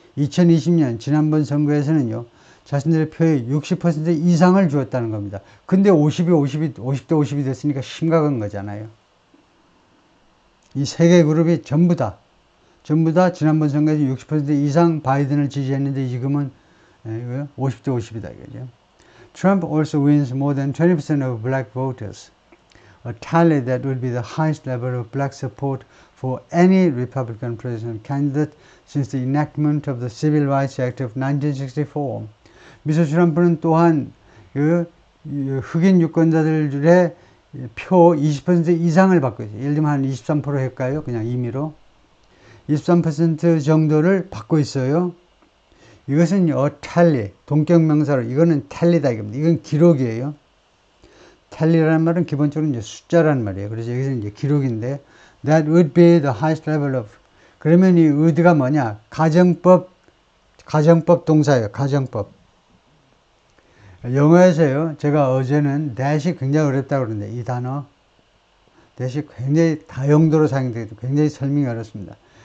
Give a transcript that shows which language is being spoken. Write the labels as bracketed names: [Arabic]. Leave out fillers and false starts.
[Korean] 2020년 지난번 선거에서는요. 자신들의 표의 60% 이상을 주었다는 겁니다. 근데 50대 50이 됐으니까 심각한 거잖아요. 이 세 개 그룹이 전부 다 지난번 선거에서 60% 이상 바이든을 지지했는데 지금은 50대 50이다 이거죠. [English] Trump also wins more than 20% of black voters, a tally that would be the highest level of black support for any Republican presidential candidate since the enactment of the Civil Rights Act of 1964. [Korean] 미스터 트럼프는 또한 흑인 유권자들의 표 20% 이상을 받고 있어요. 예를 들면 한 23% 할까요? 그냥 임의로. 23% 정도를 받고 있어요. 이것은 tally, 동격명사로 이거는 tally다 이겁니다. 이건 기록이에요. tally라는 말은 기본적으로 이제 숫자라는 말이에요. 그래서 여기서 이제 기록인데, [English] that would be the highest level of. [Korean] 그러면 이 would가 뭐냐? 가정법 동사예요. 가정법. 영어에서요, 제가 어제는 that이 굉장히 어렵다고 그러는데, 이 단어, that이 굉장히 다용도로 사용되고 굉장히 설명이 어렵습니다.